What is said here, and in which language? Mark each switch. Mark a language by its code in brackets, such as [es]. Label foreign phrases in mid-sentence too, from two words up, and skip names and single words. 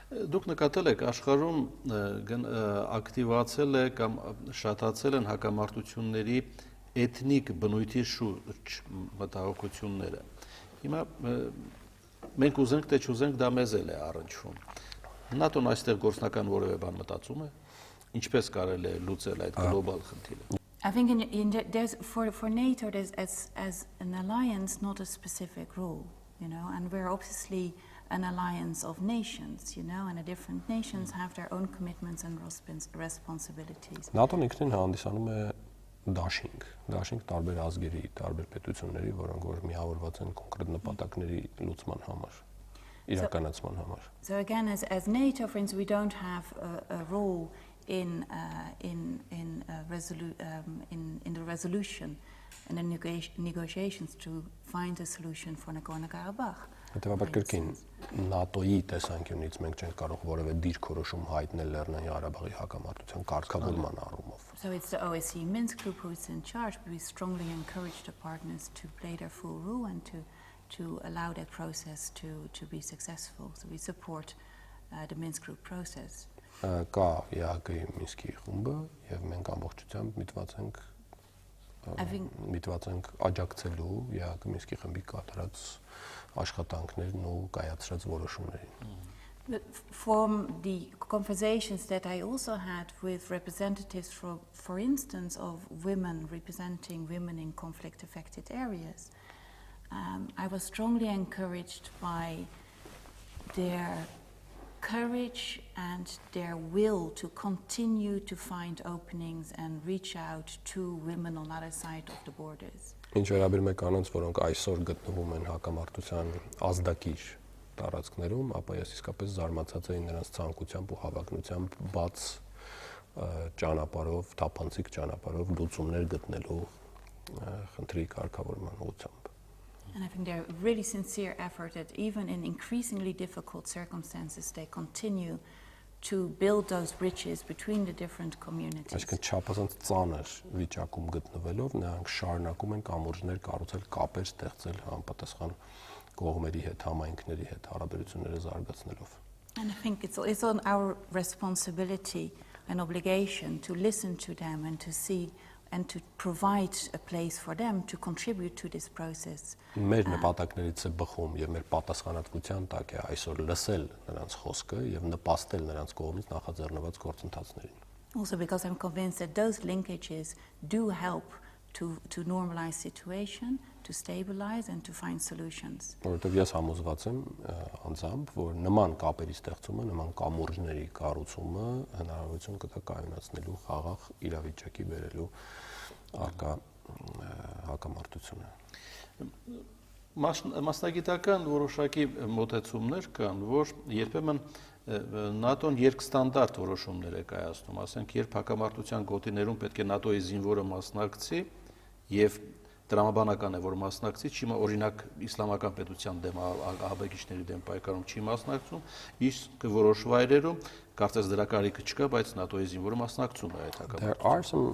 [hy] Դուք նկատել եք աշխարհում ակտիվացել է կամ շատացել են հակամարտությունների էթնիկ բնույթի շուրջ մտահոգությունները։ Հիմա մենք ուզենք թե չուզենք դա մեզ էլ է առնչվում։ ՆԱՏՕ-ն այստեղ գործնական որևէ բան մտածում է, ինչպես կարելի է լուծել այդ գլոբալ խնդիրը։ [en] I think there's for NATO there's as an alliance not a specific role, and we're obviously an alliance of nations, and the different nations have their own commitments and responsibilities. [hy] ՆԱՏՕ-ն ինքնին հանդիսանում է դաշինք տարբեր ազգերի, տարբեր պետությունների, որոնք որ միավորված են կոնկրետ նպատակների լուծման համար, իրականացման համար. [en] So again, as NATO, for instance, we don't have a role in the resolution and the negotiations to find a solution for Nagorno-Karabakh. [hy] Հետևաբար կրկին ՆԱՏՕ-ի տեսանկյունից մենք չենք կարող որևէ դիրքորոշում հայտնել Լեռնային Ղարաբաղի հակամարտության կարգավորման առումով. [en] So it's the OSCE Minsk group who is in charge, but we strongly encourage the partners to play their full role and to allow that process to be successful. So we support the Minsk group process. [hy] Կա ԵԱՀԿ-ի Մինսկի խումբը եւ մենք ամբողջությամբ միտված ենք աջակցելու ԵԱՀԿ Մինսկի խմբի կատարած աշխատանքներն ու կայացրած որոշումներին. [en] But from the conversations that I also had with representatives, for instance, of women representing women in conflict-affected areas, I was strongly encouraged by their courage and their will to continue to find openings and reach out to women on the other side of the borders. [hy] Ինչ վերաբերում է կանանց, որոնք այսօր գտնվում են հակամարտության ազդակիր տարածքներում, ապա ես իսկապես զարմացած էի նրանց ցանկությամբ ու հավակնությամբ բաց ճանապարհով, թափանցիկ ճանապարհով լուծումներ գտնելու խնդրի կարգավորման ուղղությամբ. [en] And I think they're really sincere effort that even in increasingly difficult circumstances, they continue to build those bridges between the different communities. [hy] Այսինքն չափազանց ծանր վիճակում գտնվելով նրանք շարունակում են կամուրջներ կառուցել, կապեր ստեղծել համապատասխան կողմերի հետ, համայնքների հետ հարաբերությունները զարգացնելով. [en] And I think it's on our responsibility and obligation to listen to them and to see and to provide a place for them to contribute to this process. [hy] Մեր նպատակներից է բխում եւ մեր պատասխանատվության տակ է այսօր լսել նրանց խոսքը եւ նպաստել նրանց կողմից նախաձեռնված գործընթացներին. [en] Also because I'm convinced that those linkages do help to normalize situation, to stabilize and to find solutions. [hy] Որովհետեւ ես համոզված եմ անձամբ, որ նման կապերի ստեղծումը, նման կամուրջների կառուցումը հնարավորություն կտա կայունացնելու խաղաղ իրավիճակի բերելու արկա հակամարտությունը. Մասնագիտական որոշակի մոտեցումներ կան, որ երբեմն ՆԱՏՕ-ն երկստանդարտ որոշումներ է կայացնում, ասենք, երբ հակամարտության գոտիներում պետք է ՆԱՏՕ-ի զինվորը մասնակցի եւ տրամաբանական է, որ մասնակցի, չի օրինակ իսլամական պետության դեմ ահաբեկիչների դեմ պայքարում չի մասնակցում, իսկ որոշ վայրերում կարծես դրա կարիքը չկա, բայց ՆԱՏՕ-ի զինվորը մասնակցում է այդ հակամարտության.